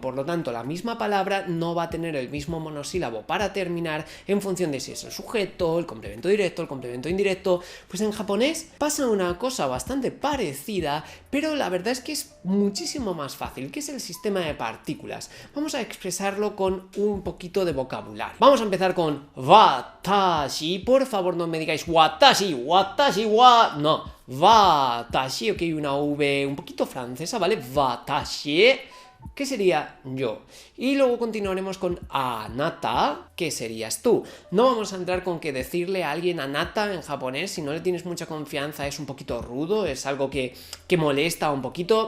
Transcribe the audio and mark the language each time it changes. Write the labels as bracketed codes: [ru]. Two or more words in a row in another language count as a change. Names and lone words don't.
[es] Por lo tanto, la misma palabra no va a tener el mismo monosílabo para terminar en función de si es el sujeto, el complemento directo, el complemento indirecto. Pues en japonés pasa una cosa bastante parecida, pero la verdad es que es muchísimo más fácil, que es el sistema de partículas. Vamos a expresarlo con un poquito de vocabulario. Vamos a empezar con watashi. Por favor, no me digáis watashi, [ja] 私は... [es] No, watashi, ok, una V un poquito francesa, ¿vale? Watashi, ¿qué sería yo? Y luego continuaremos con anata, ¿qué serías tú? No vamos a entrar con que decirle a alguien anata en japonés, si no le tienes mucha confianza es un poquito rudo, es algo que molesta un poquito.